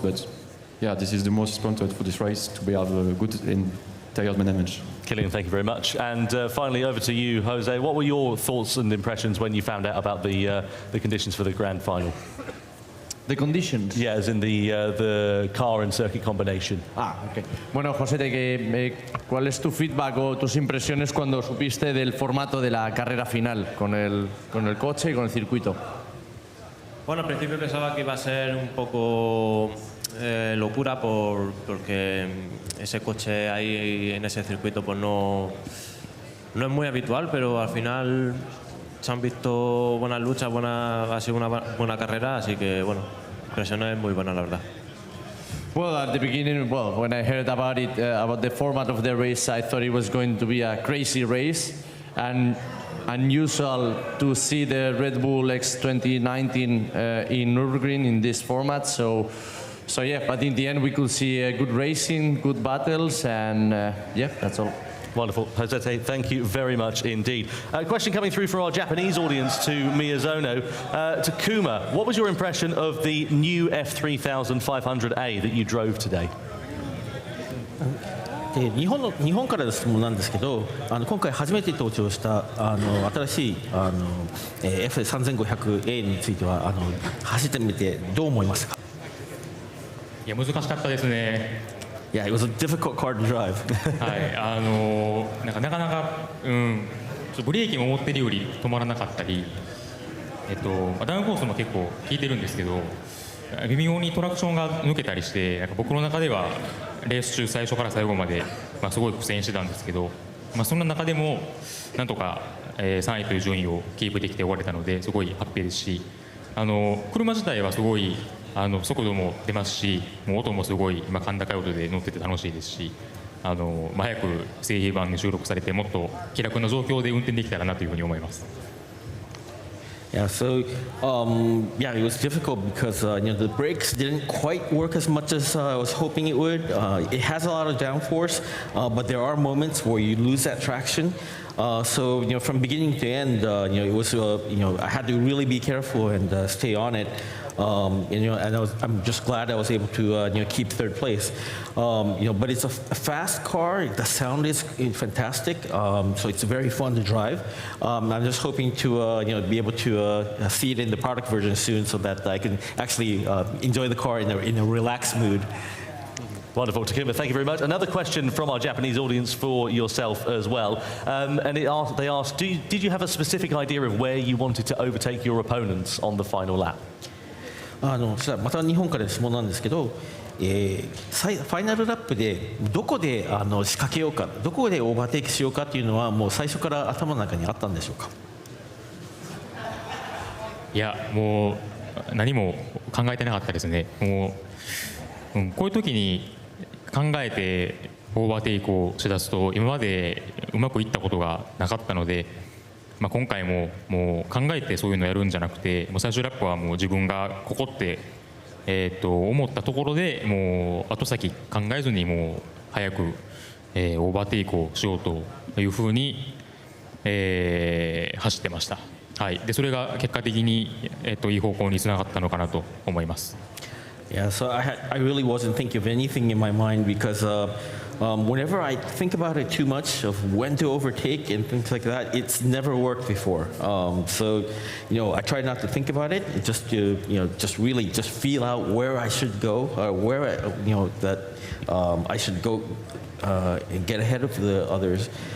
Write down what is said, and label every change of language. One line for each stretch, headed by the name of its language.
English: But yeah, this is the most important for this race to have a good tire management. Kylian, thank you very much. And finally, over to you, Jose. What were your thoughts and impressions when you found out about the conditions for the Grand Final? The conditions? Yeah, as in the car and circuit combination. Okay.
Spanish: Bueno, José, ¿cuál es tu feedback o tus impresiones cuando supiste del formato de la carrera final con el coche y con el circuito? Bueno, al principio pensaba que iba a ser un poco locura porque ese coche ahí en ese circuito pues no es muy habitual, pero al final se han visto buenas luchas, ha sido una buena carrera, así que bueno, la impresión es muy buena la verdad.
English: Well, at the beginning, when I heard about it, about the format of the race, I thought it was going to be a crazy race and unusual to see the Red Bull X 2019 in Nürburgring in this format. So yeah, but in the end we could see good racing, good battles, and yeah, that's all. Wonderful. Jose, thank you very much indeed. A question coming through from our Japanese audience to Miyazono. Takuma, what was your impression of the new F3500A that you drove today?
Japanese: で日本からの質問なんですけど、今回初めて登場した新しいF3500A については走ってみてどう思いますか？いや難しかったですね。
English: Yeah, it was a difficult car to drive.
Japanese: はい、なかなか、ブレーキも思ってるより止まらなかったり、ダウンコースも結構効いてるんですけど、微妙にトラクションが抜けたりして、なんか僕の中ではレース中最初から最後まで、すごい苦戦してたんですけど、そんな中でもなんとか、3位という順位をキープできて終われたので、すごいハッピーですし、車自体はすごい速度も出ますし、もう音もすごい今甲高い音で乗ってて楽しいですし、早く製品版に収録されてもっと気楽な状況で運転できたらなというふうに思います。
English: Yeah, so yeah, it was difficult because the brakes didn't quite work as much as I was hoping it would. It has a lot of downforce, but there are moments where you lose that traction. So from beginning to end, it was I had to really be careful and stay on it. And I'm just glad I was able to keep third place. But it's a fast car. The sound is fantastic. So it's very fun to drive. I'm just hoping to be able to see it in the product version soon, so that I can actually enjoy the car in a relaxed mood. Wonderful, Takuma, thank you very much. Another question from our Japanese audience for yourself as well. And they asked, did you have a specific idea of where you wanted to overtake your opponents on the final lap?
Japanese: また日本からの質問なんですけど、ファイナルラップでどこで仕掛けようか、どこでオーバーテイクしようかっていうのはもう最初から頭の中にあったんでしょうか？いや、もう何も考えてなかったですね。もう、こういう時に考えてオーバーテイクをしだすと今までうまくいったことがなかったので、今回ももう考えてそういうのをやるんじゃなくて、もう最終ラップはもう自分がここって、思ったところでもう後先考えずにもう早く、オーバーテイクをしようというふうに、走ってました。はい、でそれが結果的に、いい方向につながったのかなと思います。
English: Yeah, so I really wasn't thinking of anything in my mind because whenever I think about it too much of when to overtake and things like that, it's never worked before. So I try not to think about it, just to just really just feel out where I should go, where that I should go and get ahead of the others.